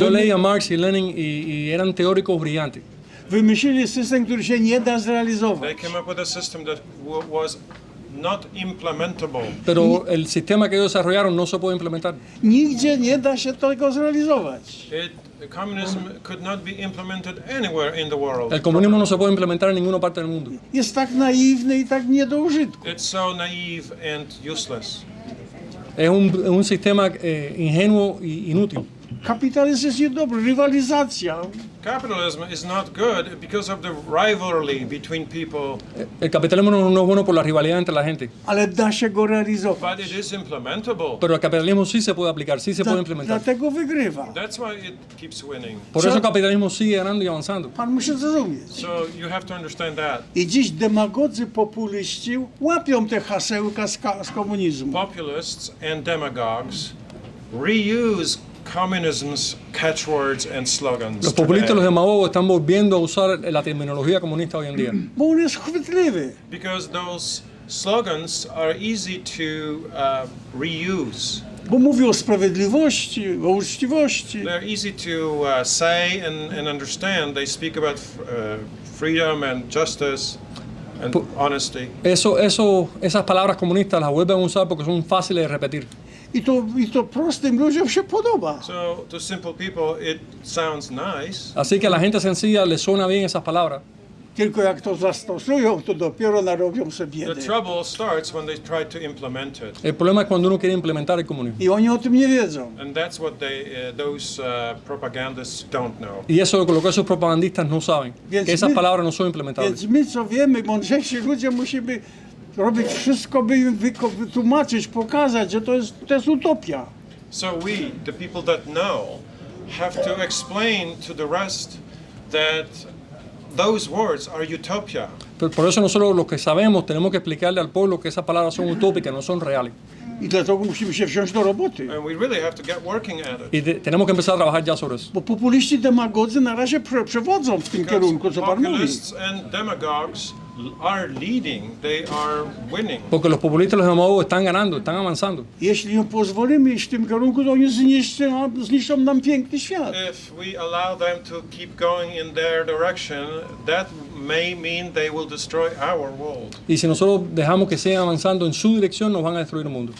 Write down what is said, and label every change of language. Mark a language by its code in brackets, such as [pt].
[es] Yo leí a Marx y Lenin y eran teóricos brillantes. [pl] Wymyślili system, który się nie da zrealizować. [en] They came up with a system that was not implementable. [es] Pero el sistema que ellos desarrollaron no se puede implementar. [pl] Nigdzie nie da się tego zrealizować. [en] Communism could not be implemented anywhere in the world. [es] El comunismo no se puede implementar en ninguna parte del mundo. [pl] Jest tak naiwny i tak nie do użytku. [en] It's so naive and useless. [es] Es un sistema ingenuo y inútil. [pl] Kapitalizm jest niedobry, rywalizacja. [en] Capitalism is not good because of the rivalry between people, [es] El capitalismo no es bueno por la rivalidad entre la gente. [pl] Ale da się go realizować. [en] but it is implementable. [es] Pero el capitalismo sí se puede aplicar, sí se puede implementar. [pl] Dlatego wygrywa. [en] That's why it keeps winning. [es] Por eso el capitalismo sigue ganando y avanzando. [pl] Pan musi zrozumieć. [en] So you have to understand that. [pl] I dziś demagodzy, populiści łapią te hasełka z komunizmu. [en] Populists and demagogues reuse communism's catchwords and slogans. [es] Los populistas y los [en] today [es] demagogos están volviendo a usar la terminología comunista hoy en día. [pl] Bo on jest chwytliwy. [en] because those slogans are easy to reuse. [pl] Bo mówi o sprawiedliwości, o uczciwości. [en] They're easy to say and understand. They speak about freedom and justice and honesty. [es] Esas palabras comunistas las vuelven a usar porque son fáciles de repetir. [pl] I to prostym ludziom się podoba. [en] So to simple people, it sounds nice. [es] Así que a la gente sencilla le suena bien esas palabras. [pl] Tylko jak to zastosują, to dopiero narobią sobie [en] The [pl] biedy. [en] trouble starts when they try to implement it. [es] El problema es cuando uno quiere implementar el comunismo. [pl] I oni o tym nie wiedzą. [en] And that's what those propagandists don't know. [es] Y eso es lo que esos propagandistas no saben, [pl] Więc [es] que esas [pl] my- [es] palabras no son implementables. [pl] Więc my, co wiemy, mądrzejsi ludzie, musimy robić wszystko, by im wytłumaczyć, pokazać, że to jest utopia. [en] So we, the people that know, have to explain to the rest that those words are utopia. [es] Por eso nosotros los que sabemos tenemos que explicarle al pueblo que esas palabras son utópicas, no son reales. [pl] I dlatego musimy się wziąć do roboty. [en] And we really have to get working at it. [es] Y tenemos que empezar a trabajar ya sobre eso. [pl] Bo populiści, demagodzy na razie przewodzą w tym kierunku, co pan mówi. [en] Populists and demagogues are leading, they are winning. [es] Porque los populistas y los demagogos están ganando, están avanzando. [pl] Jeśli im pozwolimy iść w tym kierunku, to oni zniszczą nam piękny świat. [en] If we allow them to keep going in their direction, that may mean they will destroy our world. [es] Y si nosotros dejamos que sigan avanzando en su dirección, nos van a destruir el mundo.